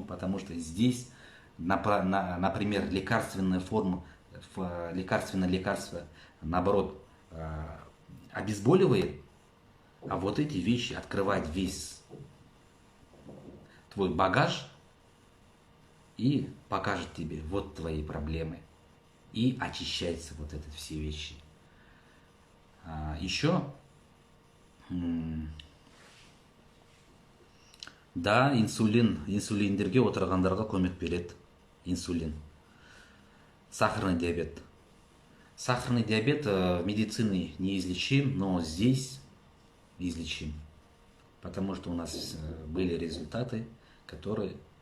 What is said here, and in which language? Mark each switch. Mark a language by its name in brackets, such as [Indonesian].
[Russian] Потому что здесь, например, лекарственная форма, лекарственное лекарство, наоборот, обезболивает, а вот эти вещи открывают весь твой багаж и покажет тебе вот твои проблемы. И очищаются вот эти все вещи. Еще, да, [Kazakh] инсулиндерге отырғандарға көмек береді. [Russian] Инсулин. Сахарный диабет. Сахарный диабет в медицине неизлечим, но здесь излечим. Потому что у нас были результаты, которые...